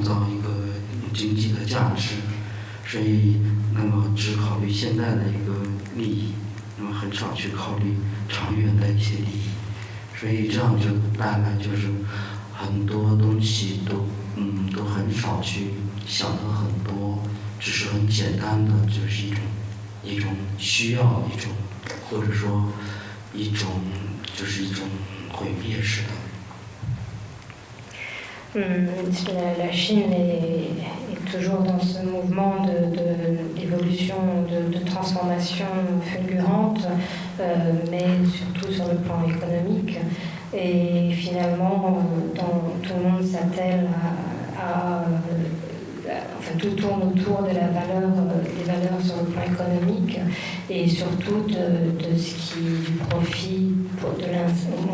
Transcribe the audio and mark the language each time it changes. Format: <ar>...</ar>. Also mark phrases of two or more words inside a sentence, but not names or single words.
<zh>造一个经济的价值，所以那么只考虑现在的一个利益，那么很少去考虑长远的一些利益，所以这样就带来就是很多东西都很少去想的很多，只是很简单的就是一种需要，或者说一种毁灭式的。</zh> <fr>La Chine est toujours dans ce mouvement d'évolution, de transformation fulgurante, mais surtout sur le plan économique. Et finalement, tout le monde s'attelle enfin, tout tourne autour de des valeurs sur le plan économique et surtout de ce qui du profit de l'instant.</fr>